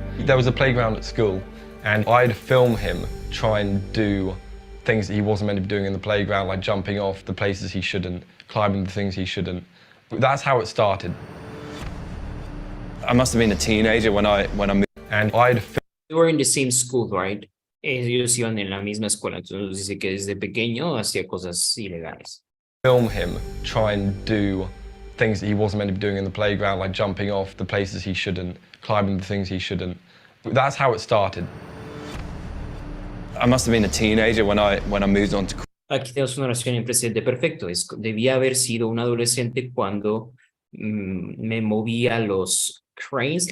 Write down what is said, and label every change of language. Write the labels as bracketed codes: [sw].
[en] There was a playground at school and I'd film him try and do things that he wasn't meant to be doing in the playground, like jumping off the places he shouldn't, climbing the things he shouldn't. That's how it started. I must have been a teenager when I moved. And I'd They were in the same school, right? [es] Ellos iban en la misma escuela, entonces dice que desde pequeño hacía cosas ilegales. [en] Film him try and do things that he wasn't meant to be doing in the playground, like jumping off the places he shouldn't, climbing the things he shouldn't. That's how it started. I must have been a teenager when I moved on to. [es] Aquí tenemos una oración en presente perfecto. Debía haber sido un adolescente cuando me movía los cranes.